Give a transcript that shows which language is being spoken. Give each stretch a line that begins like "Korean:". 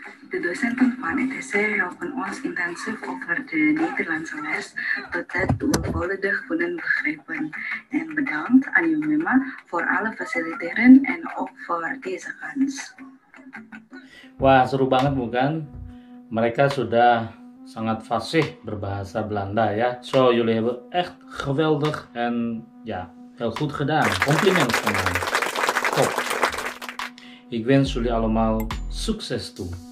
Dutch: De docenten van ETC helpen ons intensief over de Nederlandse les, zodat we volledig kunnen begrijpen. En bedankt aan Jomema voor alle faciliteren en ook voor deze kans.
Indonesian: Wah, seru banget bukan? Mereka sudah sangat fasih berbahasa Belanda ya.
Dutch: Zo, jullie hebben echt geweldig en ja, heel goed gedaan. Compliment teman. Top. Ik wens jullie allemaal sukses toe.